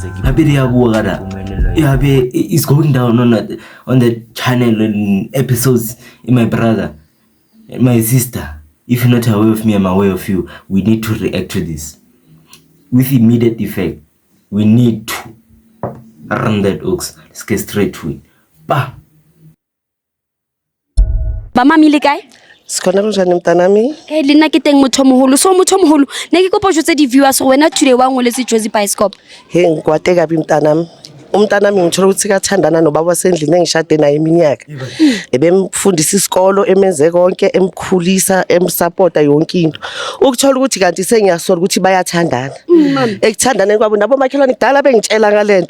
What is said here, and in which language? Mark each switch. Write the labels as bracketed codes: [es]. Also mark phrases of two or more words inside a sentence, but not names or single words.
[en] It's going down on the channel and episodes in my brother and my sister. If you're not aware of me, I'm aware of you. We need to react to this with immediate effect. We need to run that ox. Let's get straight to it. [st] Ba mami le kae? [zu] Sikona kunjani mntanami? [st] Le nna ke teng motho moholo. So motho moholo, ne ke kopa o jwetse di-viewers wena today wa ngoletse Josie Bioscope. [zu] Hey ngikwate kabi mntanami. Umntanami ngithola ukuthi kathandana nobaba wasendlini engishade naye iminyaka. Ebemfundisa isikolo, emenze konke, emkhulisa, emsupporta yonke into. Ukuthola ukuthi kanti sengiyasola ukuthi bayathandana. Ekuthandaneni kwabo nabo makhelwane kudala bengitshela ngalento.